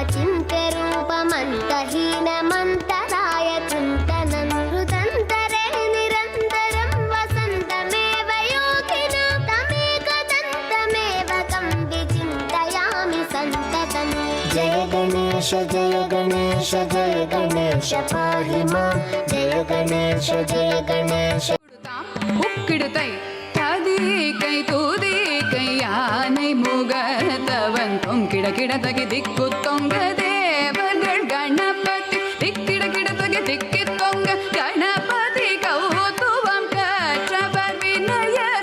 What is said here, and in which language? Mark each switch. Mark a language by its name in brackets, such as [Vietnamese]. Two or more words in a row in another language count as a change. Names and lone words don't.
[Sanskrit] अचिन्त्यरूपमन्तहीनमन्तराय चिन्तनं हृदन्तरे निरन्तरं वसन्तमेव योगिना तमेकदन्तमेव तं विचिन्तयामि सन्ततम् जय गणेश पाहि मां जय गणेश [Tamil] உக்கிடுத்தை ததிகை தூதிகை யானை முகத்தவன் தொங்கிட கிடதகி திக்கு தொங்க தேவர்கள் கணபதி திக்கிட கிடதகி திக்கி தொங்க கணபதி கௌதுவம் கற்றவர் வினயர்